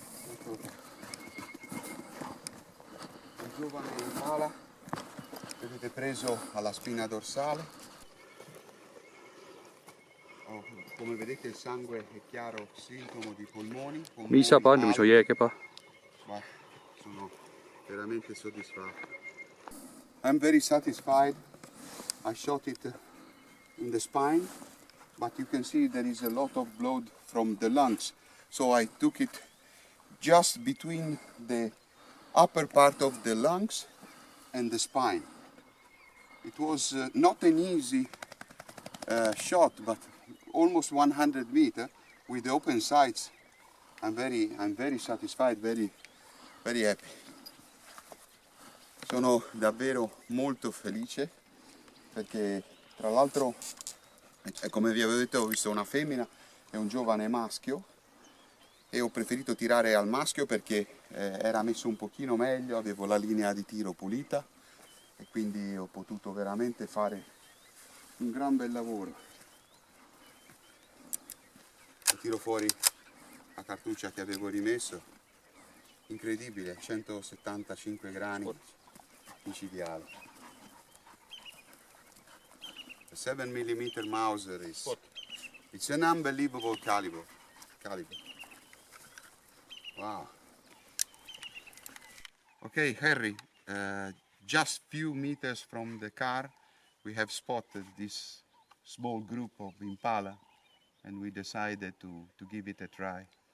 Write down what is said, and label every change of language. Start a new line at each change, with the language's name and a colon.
Italian: Eccolo qua, un giovane Impala, vedete, preso alla spina dorsale. Come vedete il sangue è chiaro, sintomo di polmoni. Misa pandu miso jääkepa. Ma sono veramente soddisfatto.
English: I'm very satisfied. I shot it in the spine, but you can see there is a lot of blood from the lungs. So I took it just between the upper part of the lungs and the spine. It was not an easy shot, but almost 100 meters with the open sights. I'm very satisfied, very happy.
Italian: Sono davvero molto felice perché, tra l'altro, come vi avevo detto, ho visto una femmina e un giovane maschio e ho preferito tirare al maschio perché era messo un pochino meglio, avevo la linea di tiro pulita e quindi ho potuto veramente fare un gran bel lavoro. Tiro fuori la cartuccia che avevo rimesso, incredibile, 175 grani micidiale.
English: The 7mm Mauser it's an unbelievable caliber. Wow. Okay, Harry, just few meters from the car we have spotted this small group of Impala, and we decided to give it a try.